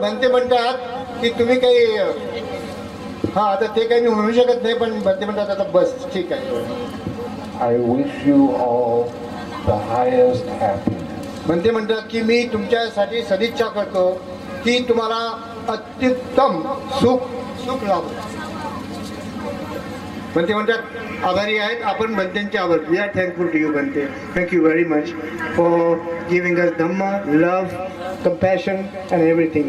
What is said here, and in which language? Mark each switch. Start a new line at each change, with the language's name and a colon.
Marathi: भंते म्हणतात की तुम्ही काही हा आता ते काही मी म्हणू शकत नाही, पण भंते म्हणतात आता बस ठीक आहे.
English: I wish you all the highest happiness.
Marathi: Bhante म्हणतात की मी तुमच्यासाठी सदिच्छा करतो की तुम्हाला अत्युत्तम सुख लाभो. भंते म्हणतात आभारी आहेत आपण भंतेंचे आभार.
English: We are thankful to you bhante. Thank you very much for giving us Dhamma, love, compassion and everything.